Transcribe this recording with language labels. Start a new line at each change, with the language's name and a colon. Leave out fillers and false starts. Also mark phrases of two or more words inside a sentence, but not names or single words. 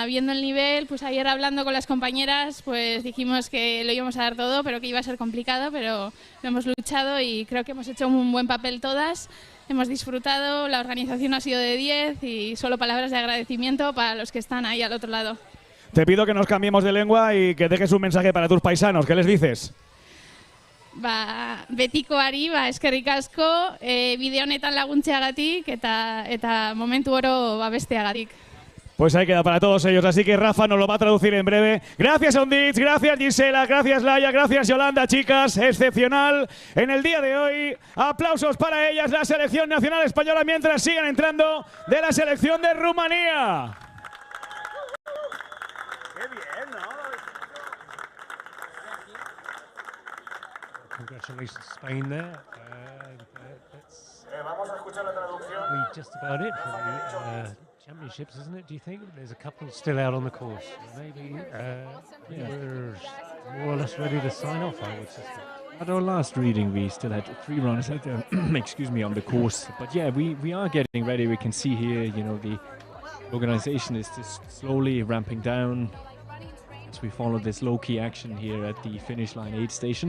Spanish: Viendo el nivel, pues ayer hablando con las compañeras, pues dijimos que lo íbamos a dar todo, pero que iba a ser complicado, pero lo hemos luchado y creo que hemos hecho un buen papel todas. Hemos disfrutado, la organización ha sido de 10 y solo palabras de agradecimiento para los que están ahí al otro lado. Te pido que nos cambiemos de lengua y que dejes un mensaje para tus paisanos. ¿Qué les dices?
Basque: Betiko ari, eskerrik asko, bide honetan laguntzeagatik eta momentu oro besteagatik.
Spanish: Pues ahí queda para todos ellos, así que Rafa nos lo va a traducir en breve. Gracias Ondich, gracias Gisela, gracias Laia, gracias Yolanda, chicas, excepcional en el día de hoy. Aplausos para ellas, la selección nacional española, mientras siguen entrando de la selección de Rumanía. Qué bien, ¿no?
English: Congratulations, Spain there.
Spanish: Vamos a escuchar la traducción.
English: Just about it for the championships, isn't it? Do you think there's a couple still out on the course? Maybe we're more or less ready to sign off, I would suspect. At our last reading, we still had 3 runners out there, excuse me, on the course. But yeah, we are getting ready. We can see here, you know, the organization is just slowly ramping down as we follow this low-key action here at the finish line aid station.